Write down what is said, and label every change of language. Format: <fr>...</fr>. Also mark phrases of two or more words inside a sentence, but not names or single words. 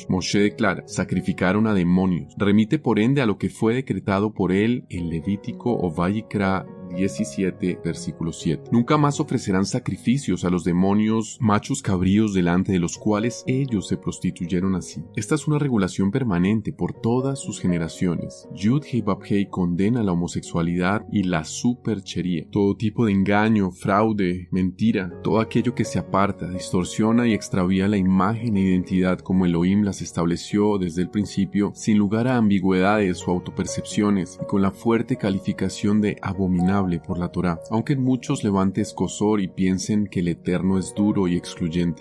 <es>Moshe declara: sacrificaron a demonios. Remite por ende a lo que fue decretado por él en Levítico o Vayikra 17, versículo 7. Nunca más ofrecerán sacrificios a los demonios machos cabríos delante de los cuales ellos se prostituyeron así. Esta es una regulación permanente por todas sus generaciones. Yud-Hei Vav-Hei condena la homosexualidad y la superchería, todo tipo de engaño, fraude, mentira, todo aquello que se aparta, distorsiona y extravía la imagen e identidad como Elohim las estableció desde el principio, sin lugar a ambigüedades o autopercepciones y con la fuerte calificación de abominable por la Torá, aunque muchos levanten escozor y piensen que el Eterno es duro y excluyente.</es>